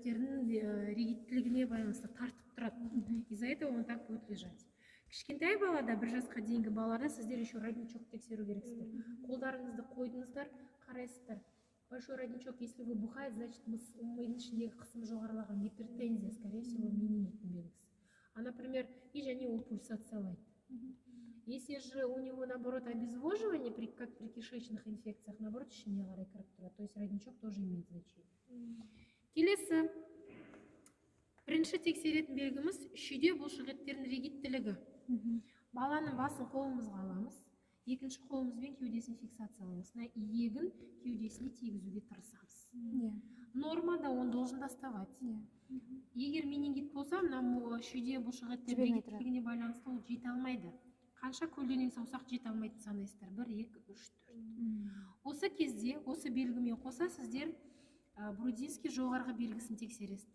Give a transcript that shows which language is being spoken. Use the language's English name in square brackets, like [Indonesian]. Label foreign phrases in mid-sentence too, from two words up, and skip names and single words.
[Kazakh] сүйектерінің ригидтілігіне байланысты тартып тұрады. [Russian] Из-за этого он так будет лежать. [Kazakh] Кішкентай балада, 1 жасқа дейінгі балада сіздер [Russian] еще родничок [Kazakh] тексеру керексіздер. Қолдарыңызды қойдыңыздар, қарайсыздар. [Russian] Большой родничок, если вы бухает, значит [Kazakh] мидың ішіндегі қысым жоғарылаған, [Russian] гипертензия, скорее всего, [Kazakh] менингиттің белгісі. [Russian] А, например, и [Kazakh] және ол пульсациялайды. [Russian] Если же у него, наоборот, обезвоживание, как при кишечных инфекциях, наоборот, [Kazakh] ішіне қарай кіріп тұрады. [Russian] То есть родничок тоже имеет значение. [Kazakh] Келесі, бірінші тексеретін белгіміз шүйде бұлшықеттердің ригидтілігі. Баланың басын қолымызға аламыз, екінші қолымызбен кеудесін фиксациялаймыз. Иегін кеудесіне тигізуге тырысамыз. [Russian] Нормада он должен доставать. [Kazakh] Егер менингит болса, шүйде бұлшықеттердің ригидтілігіне байланысты ол жете алмайды. Қанша көлденең саусақ жете алмайды санайсыздар? 1, 2, 3, 4. Осы кезде, осы белгімен қоса сіздер Брудинский жоғарғы белгісін тексересіздер.